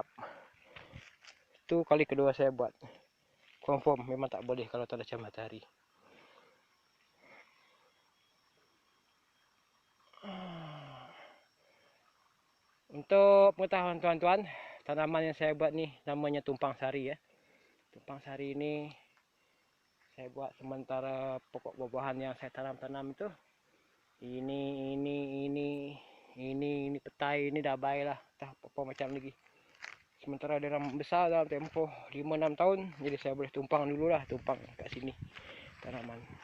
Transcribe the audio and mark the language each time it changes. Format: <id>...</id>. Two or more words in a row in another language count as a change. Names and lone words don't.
<ms>Itu kali kedua saya buat. Confirm memang tak boleh kalau tak ada cahaya matahari. Untuk pengetahuan tuan-tuan, tanaman yang saya buat ni namanya tumpang sari ya. Tumpang sari ini saya buat sementara pokok buah-buahan yang saya tanam itu. Ini petai, ini dah baik lah. Tak apa macam lagi. Sementara dia besar dalam tempoh 5-6 tahun, jadi saya boleh tumpang dulu lah, tumpang kat sini tanaman.</ms>